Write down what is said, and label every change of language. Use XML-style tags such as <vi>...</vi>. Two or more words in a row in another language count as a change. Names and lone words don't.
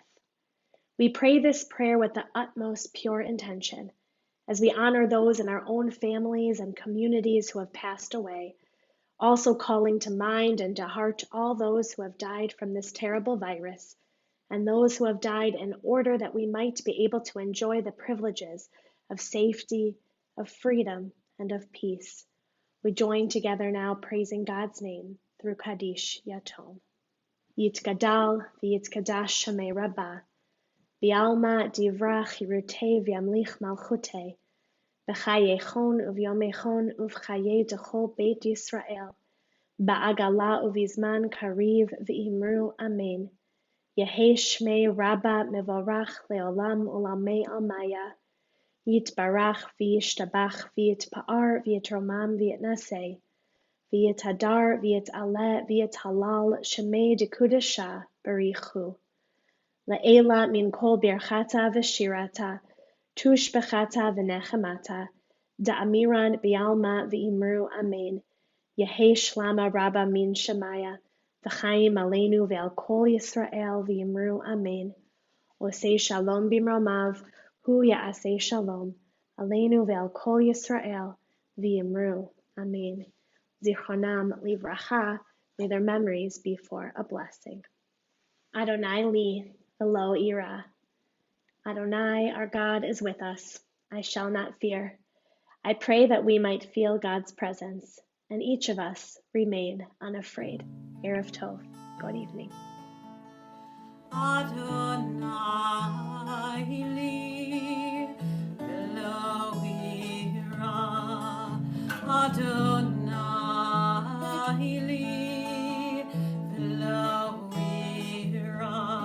<en>We pray this prayer with the utmost pure intention as we honor those in our own families and communities who have passed away, also calling to mind and to heart all those who have died from this terrible virus, and those who have died in order that we might be able to enjoy the privileges of safety, of freedom, and of peace. We join together now praising God's name through Kaddish Yatom.</en> <arc>יתגדל ויתקדש שמיה רבא בעלמא די ברא כרעותיה וימליך מלכותיה בחייכון וביומיכון ובחיי דכל בית ישראל בעגלא ובזמן קריב ואמרו אמן. יהא שמיה רבא מברך לעלם ולעלמי עלמיא. יתברך וישתבח ויתפאר ויתרומם ויתנשא. ויתהדר ויתעלה ויתהלל שמיה דקודשא בריך הוא. לעלא מן כל ברכתא ושירתא תשבחתא ונחמתא דאמירן בעלמא ואמרו אמן. יהא שלמא רבא מן שמיא.</arc> <he>וחיים עלינו ועל כל ישראל ואמרו אמן. עושה שלום במרומיו הוא יעשה שלום עלינו ועל כל ישראל ואמרו אמן. זכרונם לברכה,</he> <en>may their memories be for a blessing.</en> <he>אדוני לי ולא אירא. Adonai,</he> <en>our God, is with us. I shall not fear. I pray that we might feel God's presence, and each of us remain unafraid.</en> <he>ערב טוב.</he> <en>Good evening.</en> <he>אדוני לי ולא אירא. אדוני לי ולא אירא.</he>